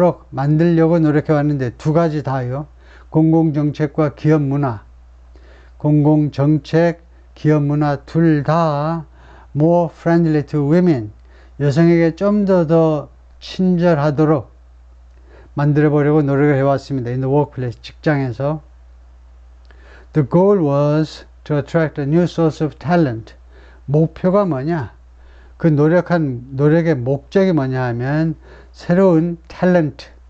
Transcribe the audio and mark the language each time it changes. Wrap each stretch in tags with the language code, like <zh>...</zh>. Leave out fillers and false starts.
<ko>만들려고 노력해 왔는데 두 가지 다요. 공공정책과 기업문화. 공공정책, 기업문화 둘 다</ko> <en>more friendly to women.</en> <ko>여성에게 좀 더 친절하도록 만들어보려고 노력을 해왔습니다.</ko> <en>In the workplace,</en> <ko>직장에서.</ko> <en>The goal was to attract a new source of talent.</en> <ko>목표가 뭐냐? 그 노력의 목적이 뭐냐 하면 새로운 탤런트.</ko>